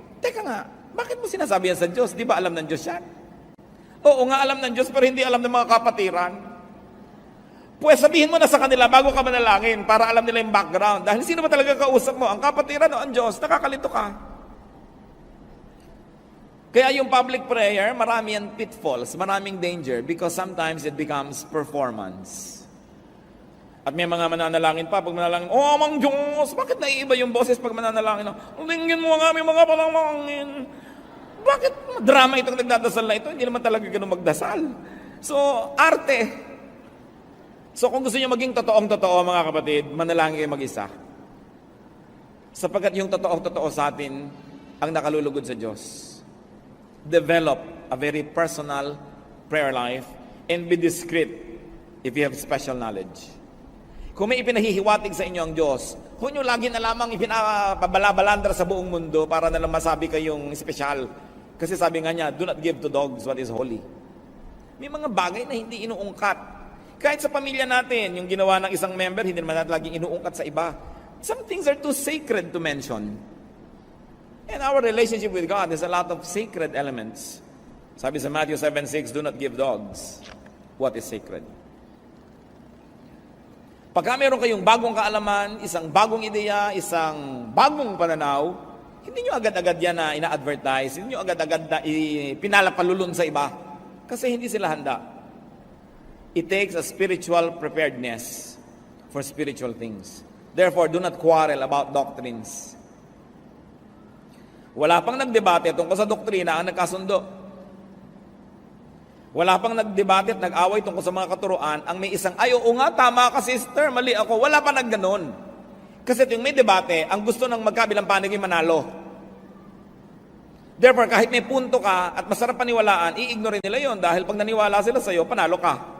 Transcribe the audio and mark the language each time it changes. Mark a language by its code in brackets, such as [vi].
[tl] Teka nga, bakit mo sinasabi yan sa Diyos? Di ba alam ng Diyos yan? Oo nga, alam ng Diyos, pero hindi alam ng mga kapatiran. Pues sabihin mo na sa kanila bago ka manalangin para alam nila yung background. Dahil sino ba talaga kausap mo? Ang kapatiran o ang Diyos? Nakakalito ka. Kaya yung public prayer, marami yan pitfalls, maraming danger [en] because sometimes it becomes performance. [tl] At may mga mananalangin pa, pag manalangin, "Oh, Amang Diyos, bakit naiiba yung boses pag mananalangin? Tingin mo nga, may mga panalangin. Bakit drama itong nagdadasal na ito? Hindi naman talaga ganun magdasal." So, arte. So, kung gusto niyo maging totoong-totoo, mga kapatid, manalangin kayo mag-isa. Sapagkat yung totoong-totoo sa atin ang nakalulugod sa Diyos. [en] Develop a very personal prayer life and be discreet if you have special knowledge. [tl] Kung may ipinahihiwatig sa inyo ang Diyos, huwag nyo lagi na lamang ipinapabalabalandra sa buong mundo para na lang masabi kayong espesyal. Kasi sabi nga niya, [en] do not give to dogs what is holy. [tl] May mga bagay na hindi inuungkat. Kahit sa pamilya natin, yung ginawa ng isang member, hindi naman natin laging inuungkat sa iba. [en] Some things are too sacred to mention. And our relationship with God has a lot of sacred elements. [tl] Sabi sa [en] Matthew 7:6, do not give dogs what is sacred. [tl] Pagka meron kayong bagong kaalaman, isang bagong ideya, isang bagong pananaw, hindi nyo agad-agad yan na ina-advertise, hindi nyo agad-agad na pinalapalulun sa iba. Kasi hindi sila handa. [en] It takes a spiritual preparedness for spiritual things. Therefore, do not quarrel about doctrines. [tl] Wala pang nagdebate tungkol sa doktrina ang nagkasundo. Wala pang nagdebate at nag-away tungkol sa mga katuruan ang may isang, "Ay, oo nga, tama ka sister, mali ako." Wala pa nagganon. Kasi yung may debate, ang gusto ng magkabilang panig ay manalo. Therefore, kahit may punto ka at masarap paniwalaan, i-ignore nila yon dahil pag naniwala sila sa iyo, panalo ka.